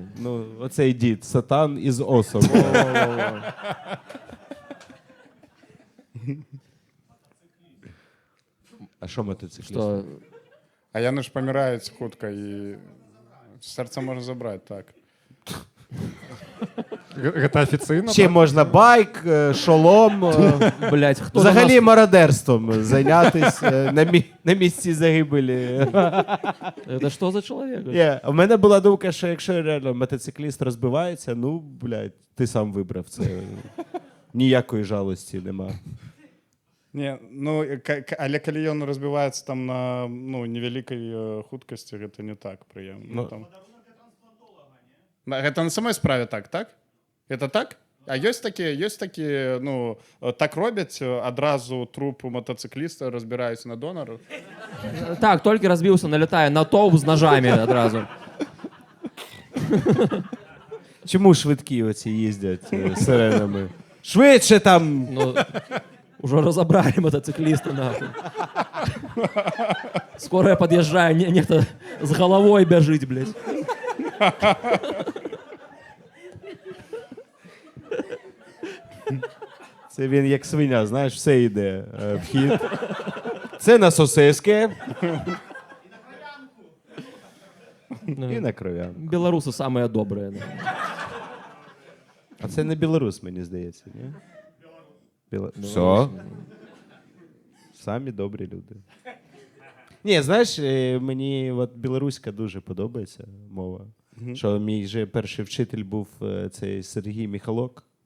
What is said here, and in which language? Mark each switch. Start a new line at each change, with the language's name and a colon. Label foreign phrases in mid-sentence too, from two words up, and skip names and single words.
Ukrainian: Ну, оцей дід, сатан із осом. А що мотоцикліст? Що... А яны ж помирають хутко, і серце можна забрати, так.
Belarusian: Гэта афіцыйна?
Ukrainian: Ще можна байк, шолом, Блять, хто взагалі мародерством зайнятися на місці загибелі. Це що за чоловік? У мене була думка, що якщо реально мотоцикліст розбивається, ну, блядь, ти сам вибрав це. Ніякої жалості нема. Не, ну, але коли він розбивається там на ну, невеликій хуткості, це не так приємно. Ну, там...
Russian: Это на самой справе так? Это так?
Ukrainian: А є такі, ну, так роблять, одразу труп мотоцикліста розбирають на донора. Так, тільки розбився, налітає на товп з ножами одразу. Чому швидкі оці їздять сиренами? Швидше там! Ну,
Russian: уже разобрали мотоциклиста, нахуй. Скоро я подъезжаю, некто с головой бежит, блядь.
Ukrainian: Це він як свиня, знаєш, все йде в хід. Це на сосиски. І на кров'янку.
Russian: Белорусы самые добрые. Да.
Ukrainian: А це не білорус, мені здається, ні? Все. Самі добрі люди. Ні, знаєш, мені от білоруська дуже подобається мова. Що мій же перший вчитель був цей Сергій Міхалок.